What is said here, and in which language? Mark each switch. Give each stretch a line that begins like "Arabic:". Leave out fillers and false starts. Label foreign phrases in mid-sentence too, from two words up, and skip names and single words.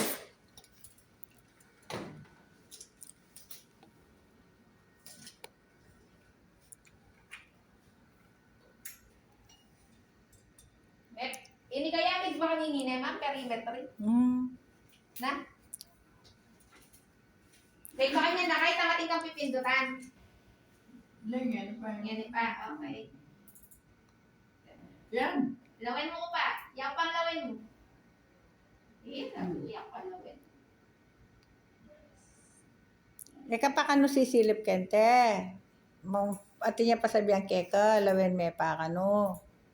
Pampanga: Ini kaya may ba kanini na ma'am? Perimetry? Na? Kaya ba kanya na kahit ang ating kang pipindutan? Yan pa. Yan pa, okay. Yan. Lawin mo ko pa. Yang pang lawin mo. Yang pang lawin. Eka pa kano sisilip kente. Mong ati niya pasabihan keka, lawin me pa kano.